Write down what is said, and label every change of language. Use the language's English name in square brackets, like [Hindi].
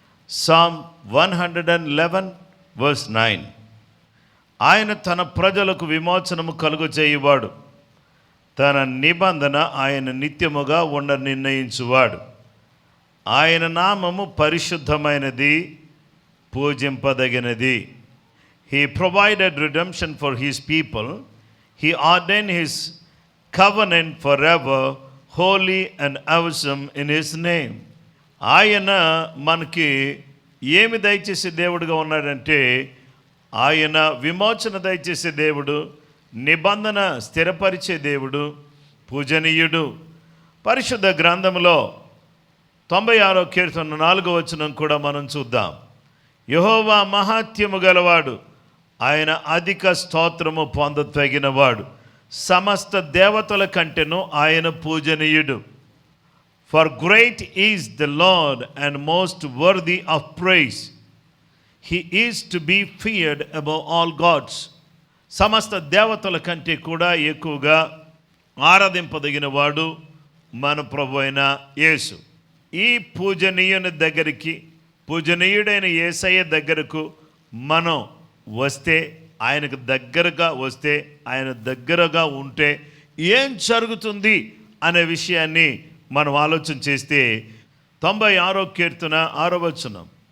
[English] Psalm 111 verse 9. [Telugu] ఆయన తన ప్రజలకు విమోచనము కలుగు చేయువాడు, తన నిబంధన ఆయన నిత్యముగా ఉండ నిర్ణయించువాడు. ఆయన నామము పరిశుద్ధమైనది, పూజింపదగినది. [English] He provided redemption for his people. He ordained his covenant forever, holy and awesome in his name. [Telugu] ఆయన మనకి ఏమి దయచేసే దేవుడుగా ఉన్నాడంటే, ఆయన విమోచన దయచేసే దేవుడు, నిబంధన స్థిరపరిచే దేవుడు, పూజనీయుడు. పరిశుద్ధ గ్రంథంలో 96వ కీర్తన 4వ వచనం కూడా మనం చూద్దాం. యెహోవా మహాత్యము గలవాడు, ఆయన అధిక స్తోత్రము పొందతగినవాడు, సమస్త దేవతల కంటెను ఆయన పూజనీయుడు. [English] For great is the Lord and most worthy of praise. He is to be feared above all gods. [Telugu] సమస్త దేవతల కంటే కూడా ఎక్కువగా ఆరాధింపదగిన వాడు మన ప్రభు అయిన యేసు. ఈ పూజనీయుని దగ్గరికి, పూజనీయుడైన యేసయ్య దగ్గరకు మనం వస్తే, ఆయనకు దగ్గరగా వస్తే, ఆయన దగ్గరగా ఉంటే ఏం జరుగుతుంది అనే విషయాన్ని మనం ఆలోచన చేస్తే 96వ కీర్తన 6వ వచనం.